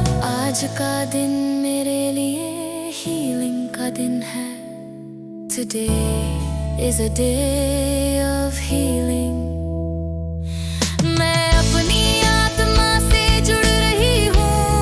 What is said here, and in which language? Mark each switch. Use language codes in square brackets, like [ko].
[hi] आज का दिन मेरे लिए हीलिंग का दिन है। [en] Today is a day of healing. [hi] मैं अपनी आत्मा से जुड़ रही हूँ।